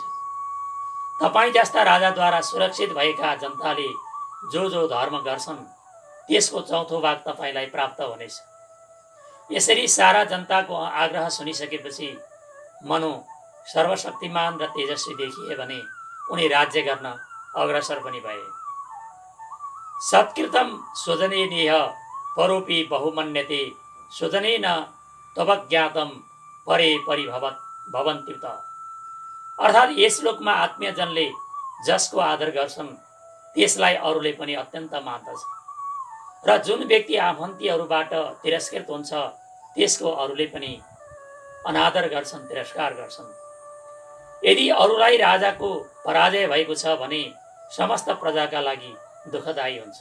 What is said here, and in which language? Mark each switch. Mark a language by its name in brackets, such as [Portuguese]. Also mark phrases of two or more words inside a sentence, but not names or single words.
[Nepali] तपाईँ जस्ता राजाद्वारा सुरक्षित भएका जनताले जो धर्म गर्छन् त्यसको चौथो भाग तपाईँलाई प्राप्त हुनेछ। यसरी सारा जनताको आग्रह सुनिसकेपछि मनु सर्वशक्तिमान र तेजस्वी देखिए भने उनी राज्य गर्न अग्रसर पनि भए। [Sanskrit] सत्कृतम स्वजने नेह परोपि बहुमन्यते स्वजनेन तवज्ञातम परे परिभवन्त्युत। [Nepali] अर्थात् यस लोकमा आत्मीयजनले जसको आदर गर्छन् त्यसलाई अरूले पनि अत्यन्त मान्दछ र जुन व्यक्ति आफन्तीहरूबाट तिरस्कृत हुन्छ त्यसको अरूले पनि अनादर गर्छन्, तिरस्कार गर्छन्। यदि अरूलाई राजाको पराजय भएको छ भने समस्त प्रजाका लागि दुःखदायी हुन्छ।